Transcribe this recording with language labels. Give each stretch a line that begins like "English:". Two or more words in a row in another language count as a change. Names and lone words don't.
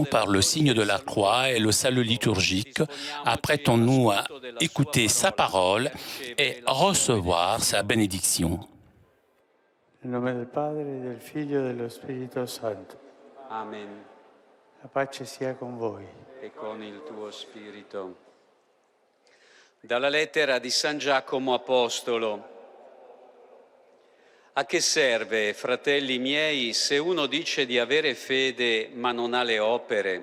French: par le signe de la croix et le salut liturgique, apprêtons-nous à écouter sa parole et recevoir sa bénédiction.
Italian: Nel nome del Padre, del Figlio e dello Spirito Santo. Amen. La pace sia con voi. E con il tuo spirito. Dalla lettera di San Giacomo Apostolo. A che serve, fratelli miei, se uno dice di avere fede ma non ha le opere?